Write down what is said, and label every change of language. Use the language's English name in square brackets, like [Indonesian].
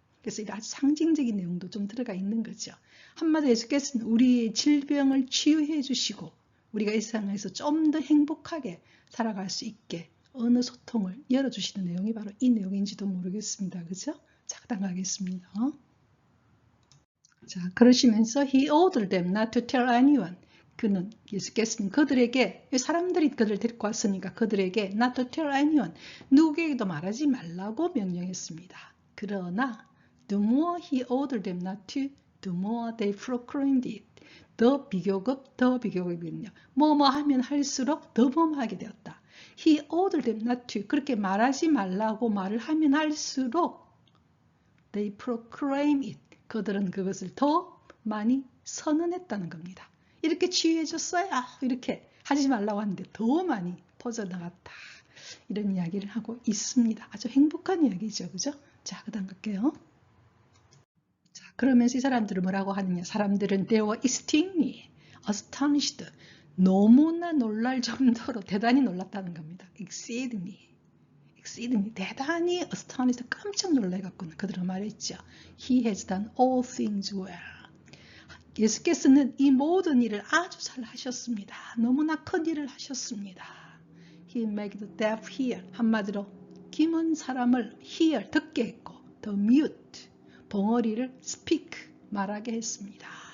[Korean] 그래서 이런 아주 상징적인 내용도 좀 들어가 있는 거죠. 한마디로 예수께서는 우리의 질병을 치유해 주시고 우리가 이 세상에서 좀 더 행복하게 살아갈 수 있게 어느 소통을 열어주시는 내용이 바로 이 내용인지도 모르겠습니다. 그죠? 자, 그다음 가겠습니다. 자, 그러시면서 [English] he ordered them not to tell anyone. [Korean] 그는 예수께서는 그들에게 사람들이 그들을 데리고 왔으니까 그들에게 [English] not to tell anyone [Korean] 누구에게도 말하지 말라고 명령했습니다. 그러나 [English] the more he ordered them not to, the more they proclaimed it. [Korean] 더 비교급이거든요. 뭐뭐 하면 할수록 더 뭐뭐하게 되었다. [English] He ordered them not to. [Korean] 그렇게 말하지 말라고 말을 하면 할수록 [English] they proclaim it. [Korean] 그들은 그것을 더 많이 선언했다는 겁니다. 이렇게 치유해줬어요. 이렇게 하지 말라고 하는데 더 많이 퍼져나갔다. 이런 이야기를 하고 있습니다. 아주 행복한 이야기죠. 그죠? 자, 그 다음 갈게요. 자, 그러면서 이 사람들은 뭐라고 하느냐. 사람들은 [English] they were extremely astonished. [Korean] 너무나 놀랄 정도로 대단히 놀랐다는 겁니다. exceedingly 대단히 astonished 깜짝 놀라갖고 그들은 말했죠. [English] He has done all things well. [Korean] 예수께서는 이 모든 일을 아주 잘 하셨습니다. 너무나 큰 일을 하셨습니다. [English] He made the deaf hear. [Korean] 한마디로 김은 사람을 hear 듣게 했고 [English] the mute [Korean] 벙어리를 speak 말하게 했습니다.